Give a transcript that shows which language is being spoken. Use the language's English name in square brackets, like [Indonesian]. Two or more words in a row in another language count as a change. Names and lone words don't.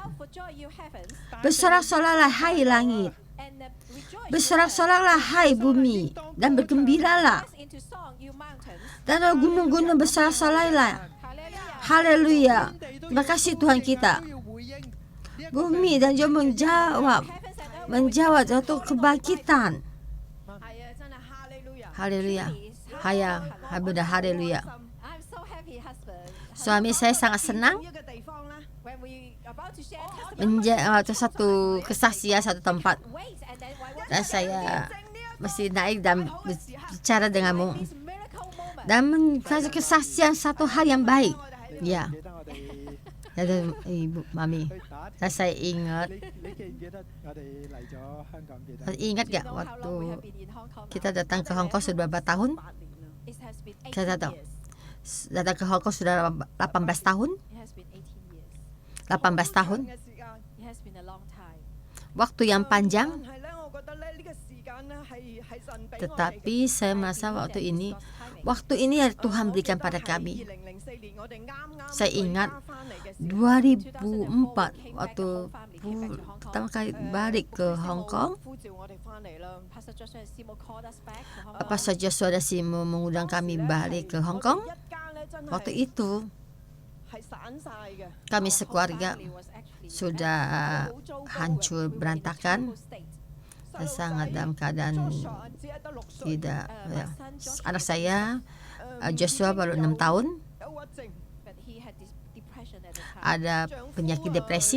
[Indonesian] Bersorak-soraklah hai langit, bersorak-soraklah hai bumi, dan bergembiralah. Dan gunung-gunung bersorak-soraklah. Haleluya. Terima kasih Tuhan kita. Bumi dan juga menjawab satu kebangkitan. [Cantonese] 係啊，真係哈利路亞。 [Indonesian] Haleluya. Benar haleluya. [English] I'm so happy, husband. [Indonesian] Suami saya sangat senang [Cantonese] 一個地方啦 [English] ，when we about to share [Indonesian] atau satu kesaksian satu tempat [English] wait and then [Indonesian] dan saya mesti naik dan bicara denganmu [English] this miracle moment. [Indonesian] dan satu kesaksian satu hal yang baik. Ya, [Cantonese] 記得我哋 [Indonesian] ya ibu, mami. [Cantonese] 去打 [Indonesian] Dan saya ingat, [Cantonese] 你記唔記得我哋嚟咗香港記得？ [Indonesian] ingat gak [English] Know how long we [Indonesian] waktu [English] have been in Hong Kong now? [Indonesian] kita datang ke Hong Kong sudah berapa tahun? [Cantonese] 8 年啦。 [English] It has been [Indonesian] Saya 18 tahu. [English] years. [Indonesian] Datang ke Hong Kong sudah 18 tahun. [English] It has been 18 years. [Indonesian] 18 tahun. [Cantonese] 嘅時間 [English] It has been a long time. [Indonesian] Waktu yang panjang. [Cantonese] 但係咧，我覺得咧呢個時間咧係神俾我哋嘅。 [Indonesian] Tetapi saya merasa waktu ini yang Tuhan berikan pada kami. [Cantonese] 2004 年我哋啱 [Indonesian] Saya ingat [Cantonese] 翻嚟嘅時候 [Indonesian] 2004 waktu pertama kali balik ke Hong Kong. [Cantonese] 呼召我哋翻嚟啦。 [English] Pastor Joshua and Simo called us back to Hong Kong. [Indonesian] Pastor Joshua dan Simo mengundang kami balik ke Hong Kong. [Cantonese] 一家咧真係 [Indonesian] Waktu itu [Cantonese] 係散晒嘅。 [Indonesian] kami sekeluarga sudah hancur berantakan dan sangat dalam keadaan tidak ya. Anak saya Joshua baru 6 tahun, ada penyakit depresi.